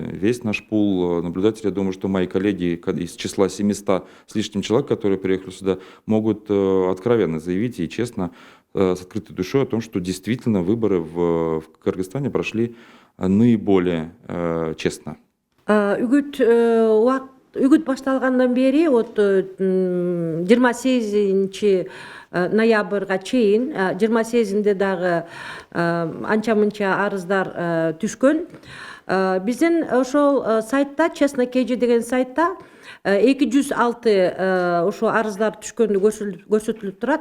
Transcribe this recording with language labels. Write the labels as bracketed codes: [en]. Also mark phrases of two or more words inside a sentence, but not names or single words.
[ru] Весь наш пул наблюдателей, я думаю, что мои коллеги из числа 700 с лишним человек, которые приехали сюда, могут откровенно заявить и честно, с открытой душой о том, что действительно выборы в Кыргызстане прошли наиболее честно. [ky] Үгіт башталгандан бери, 28 ноябрга чейин, 28-нде дагы анча-мынча арыздар түшкөн. Биздин ошол сайтта, Честно KG деген сайтта 206 ошо арыздар түшкөндү көрсөтүлүп турат.